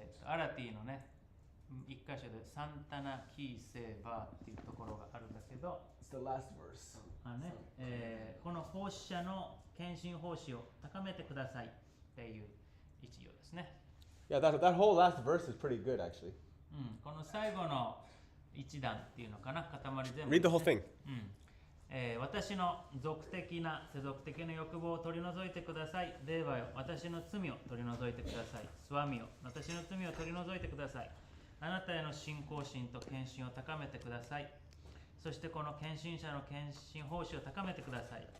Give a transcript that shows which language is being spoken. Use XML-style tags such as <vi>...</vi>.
<ja>アラティのね、一箇所でサンタナキーセーバーっていうところがあるんだけど、</ja> <en>It's the last verse.</en> <ja>この奉仕者の献身奉仕を高めてくださいっていう一行ですね。</ja> <en>Yeah, that whole last verse is pretty good, actually.</en> <ja>この最後の一段っていうのかな、塊全部、</ja> <en>Read the whole thing.</en> <ja>私の俗的な世俗的な欲望を取り除いてください。デーバよ、私の罪を取り除いてください。スワミよ、私の罪を取り除いてください。あなたへの信仰心と献身を高めてください。そしてこの献身者の献身奉仕を高めてください。</ja>